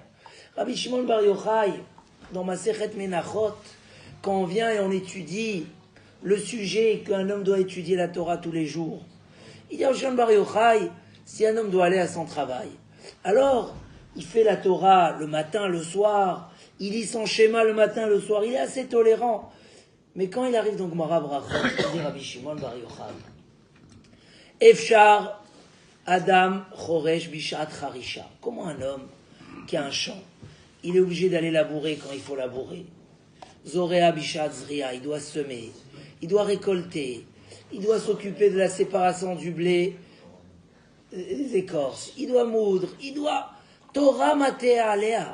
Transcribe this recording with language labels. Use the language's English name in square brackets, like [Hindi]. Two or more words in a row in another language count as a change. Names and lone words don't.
[French] Rabbi Shimon Bar Yochai, dans ma [Hebrew] מסכת מנחות, [French] quand on vient et on étudie le sujet qu'un homme doit étudier la Torah tous les jours, il dit à Shimon Bar Yochai, si un homme doit aller à son travail, alors il fait la Torah le matin, le soir, il lit son schéma le matin, le soir, il est assez tolérant. Mais quand il arrive dans [Hebrew] גמרא ברכות, [French] il dit Rabbi Shimon Bar Yochai, [Hebrew] אפשר אדם חורש בשעת חרישה. [French] Comment un homme qui a un champ, il est obligé d'aller labourer quand il faut labourer. [Hebrew] זורע בשעת זריעה, [French] il doit semer, il doit récolter, il doit s'occuper de la séparation du blé, des écorces, il doit moudre, il doit [Hebrew] תורה מה תהא עליה.